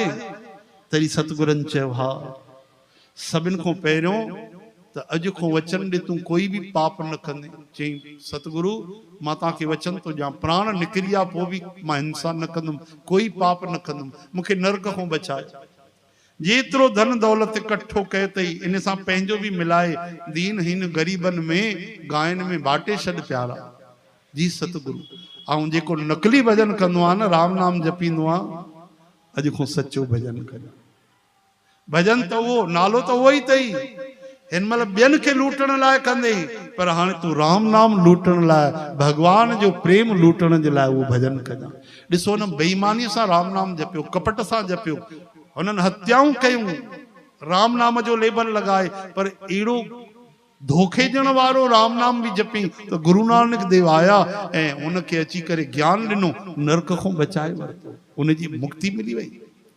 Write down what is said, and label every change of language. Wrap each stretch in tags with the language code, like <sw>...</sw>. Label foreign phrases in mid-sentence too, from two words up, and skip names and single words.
<sd>तॾहिं सतगुरनि चयो हा, सभिनि खां पहिरियों त अॼु खां वचन ॾे तूं कोई बि पाप न कंदे। चई सतगुरु मां तव्हांखे वचन थो ॾियां, प्राण निकिरी विया पोइ बि मां हिंसा न कंदुमि, कोई पाप न कंदुमि, मूंखे नरक खां बचाए। जेतिरो धन दौलत इकट्ठो कयो अथई, इन सां पंहिंजो बि मिलाए दीन हिन ग़रीबनि में गायन में बाटे छॾ प्यारा जी सतगुरु। ऐं जेको नकली भजन कंदो आहे न, राम नाम जपींदो आहे, अॼु खां सचो भजन करे। भजन त उहो, नालो त उहो ई अथई, हिन महिल ॿियनि खे लूटण लाइ कंदे, पर हाणे तूं राम नाम लूटण लाइ, भगवान जो प्रेम लूटण जे लाइ उहो भजन कजां। ॾिसो न बेईमानीअ सां राम नाम जपियो, कपट सां जपियो, हुननि हत्याऊं कयूं, राम नाम जो लेबल लगाए पर एड़ो धोखे ॾियण वारो राम नाम भी जपी तो गुरु नानक देव आया ऐं उनखे अची करे ज्ञान ॾिनो, नरक खां बचाए वरितो, उनजी मुक्ति मिली वई।</sd>